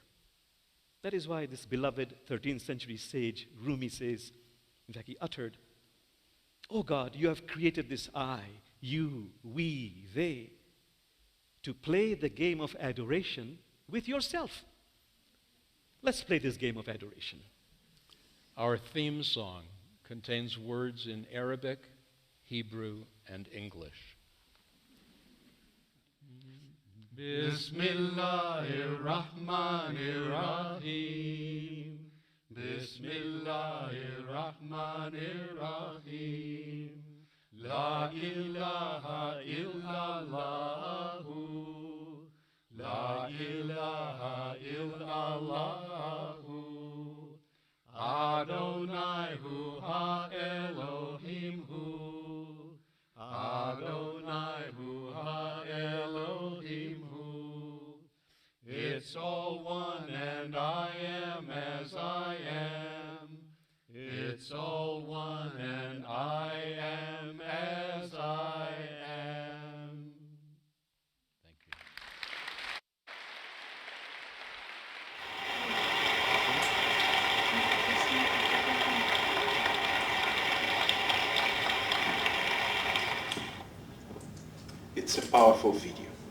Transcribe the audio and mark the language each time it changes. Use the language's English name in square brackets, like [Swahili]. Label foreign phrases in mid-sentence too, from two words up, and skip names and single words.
[English] That is why this beloved 13th century sage, Rumi, says, in fact, he uttered, "Oh God, you have created this I, you, we, they, to play the game of adoration with yourself. Let's play this game of adoration." Our theme song contains words in Arabic, Hebrew, and English. [Arabic] بسم الله الرحمن الرحيم. بسم الله الرحمن الرحيم. لا إله إلا الله. لا إله إلا الله. [Hebrew] אדוני הוא האלוהים הוא. אדוני הוא האלוהים הוא. [English] It's all one and I am as I am. It's all one and I am as I am. Thank you. It's a powerful video.